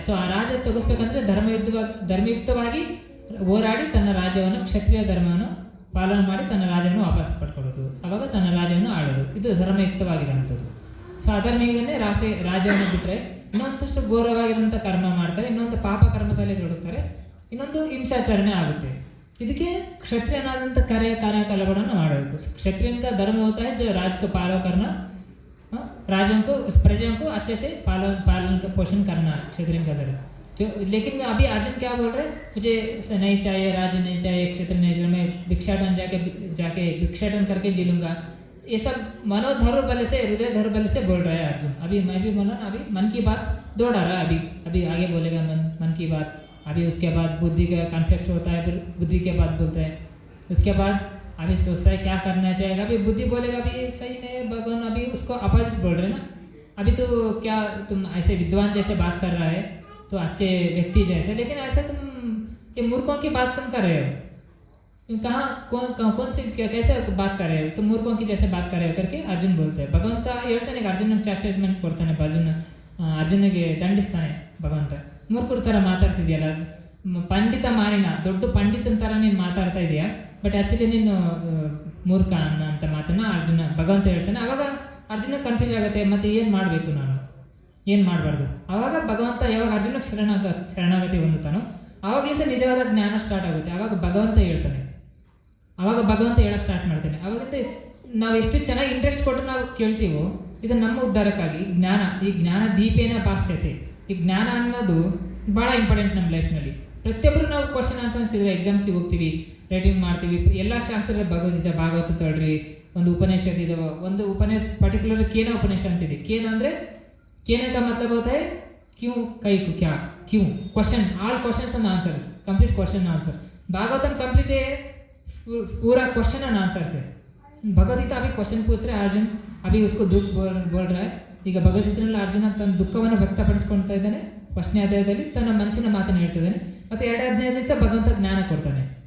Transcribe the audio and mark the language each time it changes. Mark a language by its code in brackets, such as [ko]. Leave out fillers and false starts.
[kn] So ಆ ರಾಜ್ಯ ತೆಗೆಸ್ಬೇಕಂದ್ರೆ ಧರ್ಮಯುಕ್ತವಾಗಿ ಹೋರಾಡಿ ತನ್ನ ರಾಜ್ಯವನ್ನು, ಕ್ಷತ್ರಿಯ ಧರ್ಮವನ್ನು ಪಾಲನೆ ಮಾಡಿ ತನ್ನ ರಾಜ್ಯವನ್ನು ವಾಪಸ್ ಪಡ್ಕೊಳ್ಳೋದು, ಆವಾಗ ತನ್ನ ರಾಜ್ಯವನ್ನು ಆಳೋದು. ಇದು ಧರ್ಮಯುಕ್ತವಾಗಿರೋಂಥದ್ದು. ಸೊ ಅಧರ್ಮಿಗನ್ನೇ ರಾಜ್ಯವನ್ನು ಬಿಟ್ಟರೆ ಇನ್ನೊಂದಷ್ಟು ಘೋರವಾಗಿರುವಂಥ ಕರ್ಮ ಮಾಡ್ತಾರೆ, ಇನ್ನೊಂದು ಪಾಪ ಕರ್ಮದಲ್ಲಿ ತೊಡಗ್ತಾರೆ, ಇನ್ನೊಂದು ಹಿಂಸಾಚರಣೆ ಆಗುತ್ತೆ. ಇದಕ್ಕೆ क्षत्रियनादंत ಕಾರ್ಯಕಲಾಪಗಳನ್ನು ಮಾಡಬೇಕು. [hi] क्षत्रियन का धर्म होता है जो राज को पालन करना, राजों को प्रजाओं को अच्छे से पालन पोषण करना क्षत्रियन का धर्म. जो लेकिन अभी अर्जुन क्या बोल रहे, मुझे नहीं चाहिए, राज्य नहीं चाहिए, क्षेत्र नहीं चाहिए, मैं भिक्षाटन जाके भिक्षाटन करके जी लूँगा. ये सब मनोधर्म से, हृदय धर्म से बोल रहा है अर्जुन. अभी मैं भी बोला, अभी मन की बात दौड़ा रहा है. अभी आगे बोलेगा मन की बात. अभी उसके बाद बुद्धि का कॉन्फ्लिक्ट होता है, फिर बुद्धि के बाद बोलते हैं. उसके बाद अभी सोचता है क्या करना चाहिए. अभी बुद्धि बोलेगा अभी सही नहीं भगवान, अभी उसको अपोजिट बोल रहे ना. अभी तो क्या तुम ऐसे विद्वान जैसे बात कर रहा है, तो अच्छे व्यक्ति जैसे, लेकिन ऐसे तुम ये मूर्खों की बात तुम कर रहे हो. तुम कौन सी कैसे बात कर रहे हो, तुम मूर्खों की जैसे बात कर रहे हो करके अर्जुन बोलते हैं. [kn] भगವಂತ ಹೇಳ್ತಾನೆ, ಅರ್ಜುನ ಚಾಸ್ಟೇಜ್ಮೆಂಟ್ ಕೊಡ್ತಾನೆ, ಅರ್ಜುನಿಗೆ ದಂಡಿಸ್ತಾನೆ ಭಗವಂತ. ಮೂರ್ಖರ ಥರ ಮಾತಾಡ್ತಿದ್ಯಲ್ಲ, ಪಂಡಿತ ಮಾನಿನ ದೊಡ್ಡ ಪಂಡಿತನ ಥರ ನೀನು ಮಾತಾಡ್ತಾ ಇದೆಯಾ, ಬಟ್ ಆ್ಯಕ್ಚುಲಿ ನೀನು ಮೂರ್ಖ ಅನ್ನೋಂಥ ಮಾತನ್ನು ಭಗವಂತ ಹೇಳ್ತಾನೆ. ಆವಾಗ ಅರ್ಜುನ ಕನ್ಫ್ಯೂಸ್ ಆಗುತ್ತೆ, ಮತ್ತು ಏನು ಮಾಡಬೇಕು, ನಾನು ಏನು ಮಾಡಬಾರ್ದು. ಆವಾಗ ಭಗವಂತ ಯಾವಾಗ ಅರ್ಜುನಕ್ಕೆ ಶರಣಾಗತಿ ಹೊಂದುತ್ತಾನೋ ಆವಾಗಲೂ ಸಹ ನಿಜವಾದ ಜ್ಞಾನ ಸ್ಟಾರ್ಟ್ ಆಗುತ್ತೆ. ಆವಾಗ ಭಗವಂತ ಹೇಳ್ತಾನೆ, ಆವಾಗ ಭಗವಂತ ಹೇಳೋಕ್ಕೆ ಸ್ಟಾರ್ಟ್ ಮಾಡ್ತಾನೆ. ಆವಾಗಿಂದ ನಾವು ಎಷ್ಟು ಚೆನ್ನಾಗಿ ಇಂಟ್ರೆಸ್ಟ್ ಕೊಟ್ಟು ನಾವು ಕೇಳ್ತೀವೋ, ಇದು ನಮ್ಮ ಉದ್ಧಾರಕ್ಕಾಗಿ ಜ್ಞಾನ. ಈ ಜ್ಞಾನ ದೀಪೇನ ಭಾಷ್ಯಸೆ. ಈ ಜ್ಞಾನ ಅನ್ನೋದು ಭಾಳ ಇಂಪಾರ್ಟೆಂಟ್ ನಮ್ಮ ಲೈಫ್ನಲ್ಲಿ. ಪ್ರತಿಯೊಬ್ಬರು ನಾವು ಕ್ವಶನ್ ಆನ್ಸರ್ಸ್ ಇದ್ರೆ ಎಕ್ಸಾಮ್ಸಿಗೆ ಹೋಗ್ತೀವಿ, ರೈಟಿಂಗ್ ಮಾಡ್ತೀವಿ. ಎಲ್ಲ ಶಾಸ್ತ್ರದ ಭಗವದ್ಗೀತೆ, ಭಾಗವತ ತೊಳ್ರಿ, ಒಂದು ಉಪನಿಷತ್ ಇದಾವೆ. ಒಂದು ಪರ್ಟಿಕ್ಯುಲರ್ ಕೇನ ಉಪನಿಷತ್ ಅಂತಿದೆ. ಕೇನ ಅಂದರೆ [hi] ಕೇನೆ ಕಾ ಮತಲಬ್ ಹೋತಾ ಹೈ क्यों कई को क्या क्यों question all questions and answers complete question answer Bhagavatam complete है पूरा क्वेश्चन एंड आंसर्स है भगवद्गीता अभी क्वेश्चन पूछ रहे अर्जुन अभी उसको दुख बोल रहा है [kn] ಈಗ ಭಗವದ್ಗೀತೆಯಲ್ಲಿ ಅರ್ಜುನ ತನ್ನ ದುಃಖವನ್ನು ವ್ಯಕ್ತಪಡಿಸ್ಕೊಳ್ತಾ ಇದ್ದಾನೆ ಫಸ್ಟ್ನೇ ಅಧ್ಯಾಯದಲ್ಲಿ ತನ್ನ ಮನಸ್ಸಿನ ಮಾತನ್ನು ಹೇಳ್ತಿದ್ದಾನೆ ಮತ್ತು 2 ದಿವಸ ಭಗವಂತ ಜ್ಞಾನ ಕೊಡ್ತಾನೆ